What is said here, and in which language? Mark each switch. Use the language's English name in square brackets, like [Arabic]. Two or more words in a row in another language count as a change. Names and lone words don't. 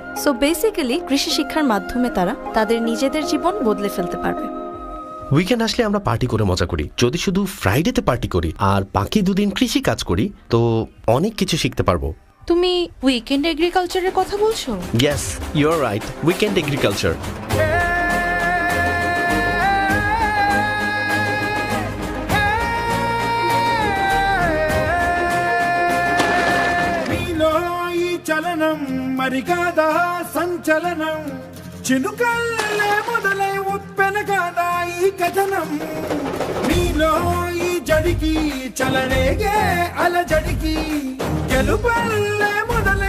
[English] so basically [Bangla] কৃষি শিক্ষার মাধ্যমে তারা তাদের নিজেদের জীবন বদলে ফেলতে পারবে। উইকেন্ড আসলে আমরা পার্টি করে মজা করি। যদি শুধু ফ্রাইডেতে পার্টি করি আর বাকি দুদিন কৃষি কাজ করি, তো অনেক কিছু শিখতে পারবো। তুমি [English] weekend agriculture-er [Bangla] কথা বলছো? [English] Yes, you are right, weekend agriculture. [Telugu] చలనం మరిగాదా సంచలనం చినుకల్లే మొదలై ఉప్పెన కాదా ఈ కథనం నీలో ఈ జడికి చలనేగే అలజడికి గెలుపల్లే మొదలై